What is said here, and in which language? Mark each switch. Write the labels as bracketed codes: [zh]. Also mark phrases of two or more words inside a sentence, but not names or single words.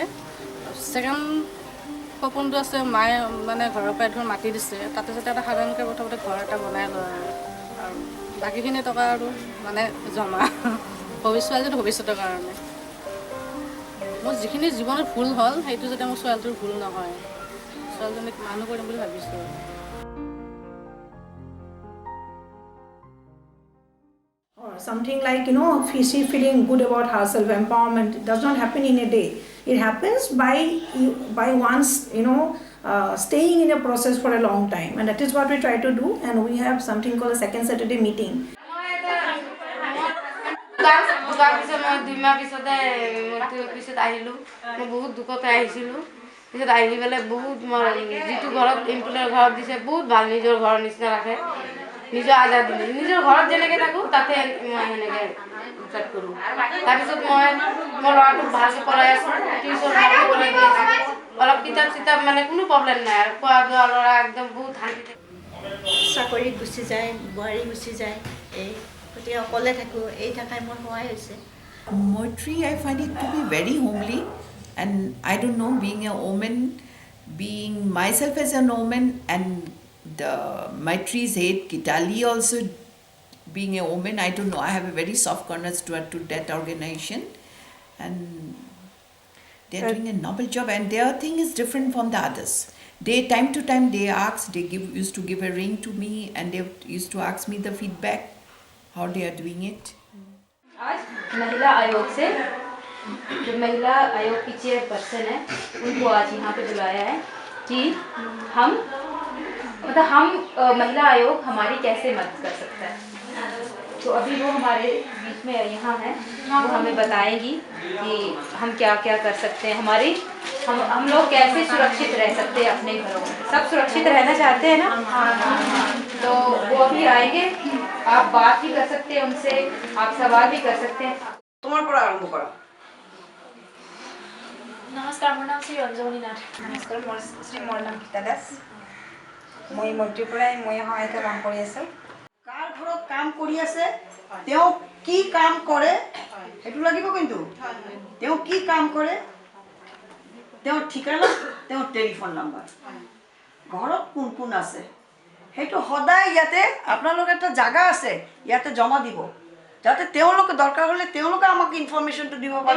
[as] ছেকেণ্ড সপোনটো আছে মায়ে মানে ঘৰৰ পৰা ধৰ মাটি দিছে, তাতে যাতে এটা সাধাৰণকৈ প্ৰথমতে ঘৰ এটা বনাই লয় আৰু বাকীখিনি টকা আৰু মানে জমা ছোৱালীজনীৰ ভৱিষ্যতৰ কাৰণে। মোৰ যিখিনি জীৱনত ভুল হ'ল সেইটো যাতে মোৰ ছোৱালীটোৰ ভুল নহয়, ছোৱালীজনীক মানুহ কৰিম বুলি ভাবিছোঁ। [en] Or something like, you know, she feeling good about herself, empowerment. It does not happen in a day. It happens by once, you know, staying in a process for a long time. And that is what we try to do. And we have something called a second Saturday meeting. [as] মই 2 মাহ পিছত আহিলোঁ। মই বহুত দুখতে আহিছিলোঁ। পিছত আহি পেলাই বহুত যিটো ঘৰত এমপ্লয়ৰ ঘৰত দিছে বহুত ভাল, নিজৰ ঘৰৰ নিচিনা ৰাখে, নিজৰ আজাদী নিজৰ ঘৰত যেনেকৈ থাকোঁ তাতে মই সেনেকৈ উৎপাত কৰোঁ। তাৰপিছত মই মোৰ ল'ৰাটোক ভালকৈ পঢ়াই আছোঁ, টিউশ্যন ভালকৈ পঢ়াই দি আছোঁ, অলপ কিতাপ চিতাপ মানে কোনো প্ৰব্লেম নাই আৰু খোৱা দোৱা ল'ৰা একদম বহুত শান্তিতে। চাকৰিত গুচি যায়, বোৱাৰী গুচি যায়, এই গতিকে অকলে থাকোঁ, এই থাকাই মোৰ সহায় হৈছে। [en] Maitri, I find it to be very homely, and I don't know, being a woman, being myself as an woman, and the Maitri's head Kitali also being a woman, I don't know, I have a very soft corner to that organization, and they're doing a noble job, and their thing is different from the others. They time to time they used to give a ring to me, and they used to ask me the feedback how they are doing it. [hi] आज महिला आयोग से जो महिला आयोग की चेयरपर्सन है उनको आज यहाँ पे बुलाया है कि हम महिला आयोग हमारी कैसे मदद कर सकता है। तो अभी वो हमारे बीच में यहाँ है, वो हमें बताएंगी कि हम क्या क्या कर सकते हैं, हम लोग कैसे सुरक्षित रह सकते हैं अपने घरों में। सब सुरक्षित रहना चाहते हैं ना, तो वो अभी आएंगे, आप बात भी कर सकते हैं उनसे, आप सवाल भी कर सकते हैं। [as] তোমাৰ পৰা আৰম্ভ কৰা। নমস্কাৰ, মোৰ নাম শ্ৰী ৰঞ্জনী নাথ। নমস্কাৰ, মোৰ নাম গীতা দাস। মই মন্ত্ৰীৰ পৰাই মই সহায়িকা কাম কৰি আছোঁ। কাৰ ঘৰত কাম কৰি আছে, তেওঁ কি কাম কৰে সেইটো লাগিব, কিন্তু তেওঁ কি কাম কৰে, তেওঁৰ ঠিকনা, তেওঁৰ [en] telephone number, [as] ঘৰত কোন কোন আছে সেইটো সদায় ইয়াতে আপোনালোকৰ এটা জাগা আছে ইয়াতে জমা দিব, যাতে তেওঁলোকে দৰকাৰ হ'লে তেওঁলোকে আমাক ইনফৰমেশ্যনটো দিব পাৰে।